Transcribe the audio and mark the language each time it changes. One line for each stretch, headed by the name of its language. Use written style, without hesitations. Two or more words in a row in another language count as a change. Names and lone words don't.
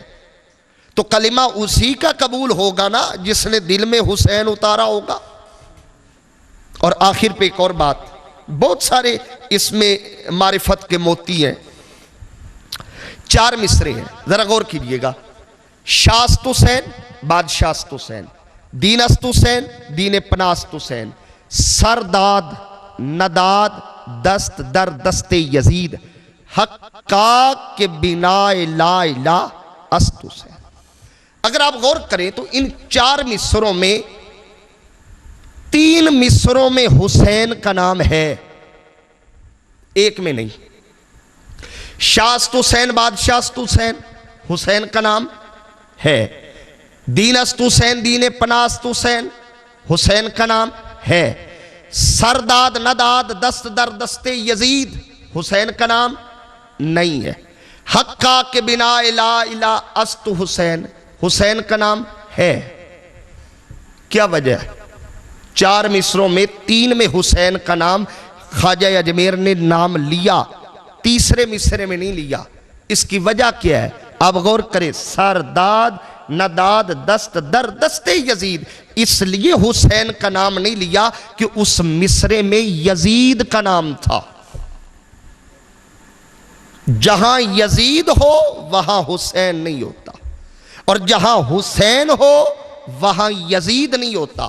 Urdu: تو کلمہ اسی کا قبول ہوگا نا جس نے دل میں حسین اتارا ہوگا. اور آخر پہ ایک اور بات، بہت سارے اس میں معرفت کے موتی ہیں. 4 مصرے ہیں، ذرا غور کیجئے گا.
Persian: شاست حسین، بادشاست حسین، دین است حسین، دین پناست حسین، سرداد نداد دست در دست یزید، حقا کے بنا
Arabic: لا الہ
Persian: است حسین. اگر آپ غور کریں تو ان 4 مصروں میں 3 مصروں میں حسین کا نام ہے، ایک میں نہیں. شاست حسین، بادشاست حسین،
Urdu: حسین کا نام ہے.
Persian: دین است حسین، دین پناست حسین،
Urdu: حسین کا نام ہے.
Persian: سرداد نداد دست در دست یزید،
Urdu: حسین کا نام نہیں ہے.
Persian: حقا کے بنا
Arabic: لا الہ
Persian: است حسین،
Urdu: حسین کا نام ہے. کیا وجہ ہے؟ 4 مصروں میں 3 میں حسین کا نام خواجہ اجمیر نے نام لیا، تیسرے مصرے میں نہیں لیا. اس کی وجہ کیا ہے؟ اب غور کریں.
Persian: سرداد نداد دست در دست یزید،
Urdu: اس لیے حسین کا نام نہیں لیا کہ اس مصرے میں یزید کا نام تھا. جہاں یزید ہو وہاں حسین نہیں ہوتا، اور جہاں حسین ہو وہاں یزید نہیں ہوتا.